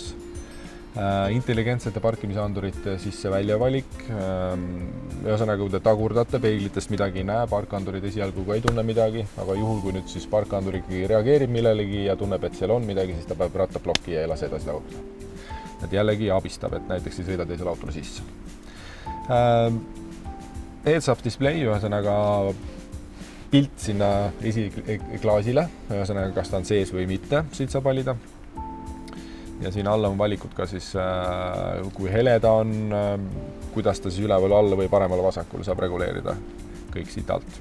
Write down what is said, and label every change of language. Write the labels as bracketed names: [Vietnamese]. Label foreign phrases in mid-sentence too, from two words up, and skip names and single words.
[Estonian] Intelligentsete parkimise andurite sisse välja valik, ühesõnaga, kui te tagurdate, peeglitest midagi ei näe, parkandurid esialgu ka ei tunne midagi, aga juhul, kui nüüd siis parkandur ikkagi reageerib millelegi ja tunneb, et seal on midagi, siis ta peab rattaplokki ja ei lase edasi tagurdada. Et jällegi abistab, et näiteks ei sõida teisele autole sisse. [English] Heads-up display, [Estonian] ühesõnaga pilt sinna esiklaasile, ühesõnaga kas ta on sees või mitte, siit saab valida. Ja siin alla on valikud ka siis, kui hele ta on, kuidas ta siis üleval alla või paremal vasakul saab reguleerida kõik siit alt.